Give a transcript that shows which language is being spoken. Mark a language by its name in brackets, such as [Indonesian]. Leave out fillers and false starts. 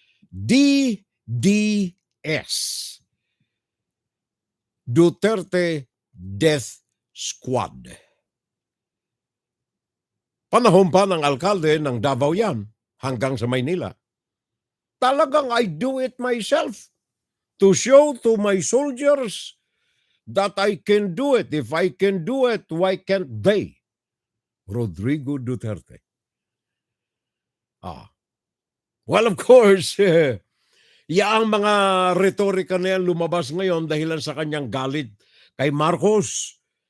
[English] DDS. Duterte Death Squad. [Filipino] Panahon pa ng alkalde ng Davao yan hanggang sa Maynila. Talagang [English] I do it myself to show to my soldiers that I can do it. If I can do it, why can't they? Rodrigo Duterte. Well, of course, [Filipino] yaang mga retorika na yan lumabas ngayon dahilan sa kanyang galit kay Marcos.